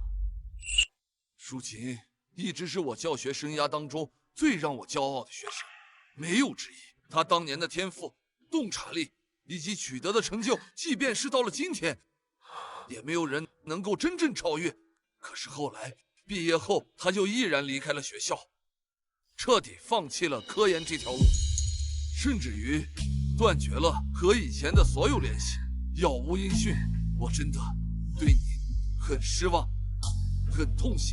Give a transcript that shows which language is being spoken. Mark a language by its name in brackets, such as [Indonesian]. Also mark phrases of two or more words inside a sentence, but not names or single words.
[Chinese] 淑琴一直是我教学生涯当中最让我骄傲的学生，没有之一。他当年的天赋、洞察力以及取得的成就，即便是到了今天，也没有人能夠真正超越。可是後來畢業後，他就毅然離開了學校，徹底放棄了科研這條路，甚至於斷絕了和以前的所有聯繫，杳無音訊。我真的對你很失望，很痛心。